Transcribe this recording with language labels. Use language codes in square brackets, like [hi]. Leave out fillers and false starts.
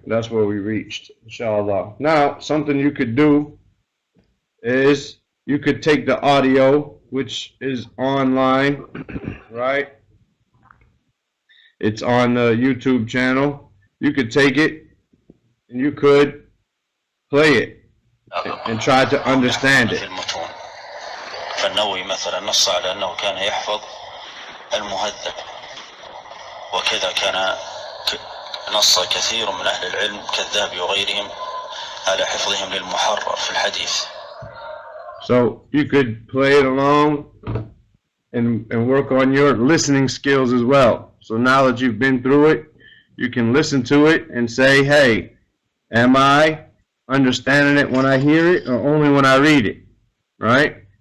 [en] That's where we reached, inshallah. Now, something you could do is you could take the audio, which is online, right? It's on the YouTube channel. You could take it and you could play it and try to understand it. [ar] فالنووي مثلا نص على أنه كان يحفظ المهذب، وكذا كان نص كثير من أهل العلم كالذهبي وغيرهم على حفظهم للمحرر في الحديث. [en] So you could play it along and work on your listening skills as well. So now that you've been through it, you can listen to it and say, hey, am I understanding it when I hear it or only when I read it? Right?